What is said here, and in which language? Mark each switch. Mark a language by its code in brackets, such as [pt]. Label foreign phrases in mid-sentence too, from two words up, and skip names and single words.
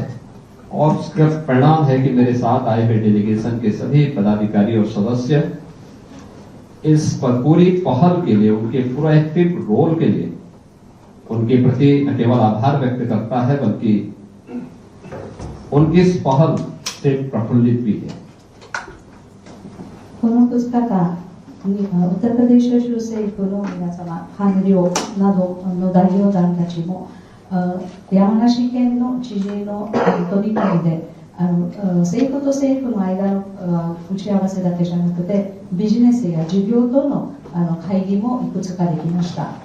[hi] और उसका परिणाम है कि मेरे साथ आए हुए डेलीगेशन के सभी पदाधिकारी और सदस्य इस पर पूरी पहल के लिए, उनके पूरा [en] active role [hi] के लिए उनके प्रति न केवल आभार व्यक्त करता है बल्कि उनकी इस पहल से प्रफुल्लित भी है। [ja] この2日間にはウタプラデシュ州政府の皆様、官僚などの代表団たちも山梨県の知事の取り組みで政府と政府の間の打ち合わせだけじゃなくてビジネスや事業との会議もいくつかできました。